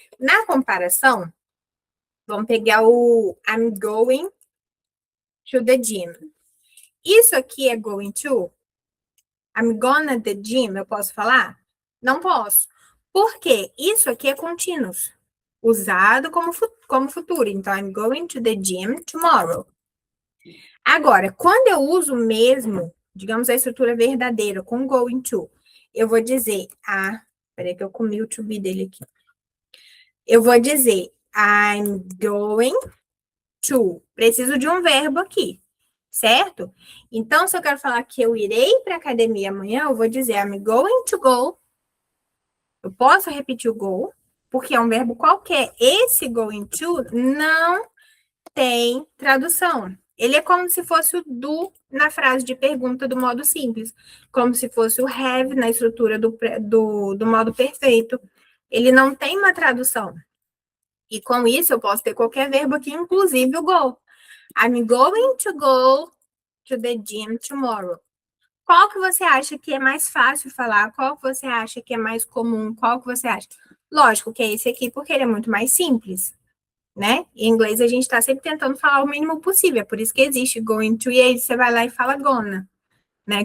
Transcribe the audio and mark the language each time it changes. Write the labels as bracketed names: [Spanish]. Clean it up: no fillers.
[Portuguese] Na comparação, vamos pegar o [English] I'm going to the gym. [Portuguese] Isso aqui é going to? [English] I'm gonna the gym, [Portuguese] eu posso falar? Não posso. Por quê? Isso aqui é contínuos, usado como futuro. [English] Então, I'm going to the gym tomorrow. [Portuguese] Agora, quando eu uso mesmo, digamos, a estrutura verdadeira com going to, eu vou dizer, peraí que eu comi o to be dele aqui. Eu vou dizer, [English] I'm going to. [Portuguese] Preciso de um verbo aqui, certo? Então, se eu quero falar que eu irei para a academia amanhã, eu vou dizer [English] I'm going to go. [Portuguese] Eu posso repetir o go, porque é um verbo qualquer. Esse going to não tem tradução. Ele é como se fosse o do na frase de pergunta do modo simples, como se fosse o have na estrutura do modo perfeito. Ele não tem uma tradução. E com isso eu posso ter qualquer verbo aqui, inclusive o go. [English] I'm going to go to the gym tomorrow. [Portuguese] Qual que você acha que é mais fácil falar? Qual que você acha que é mais comum? Qual que você acha? Lógico que é esse aqui, porque ele é muito mais simples, né? Em inglês a gente está sempre tentando falar o mínimo possível, é por isso que existe going to, e aí você vai lá e fala gonna, né?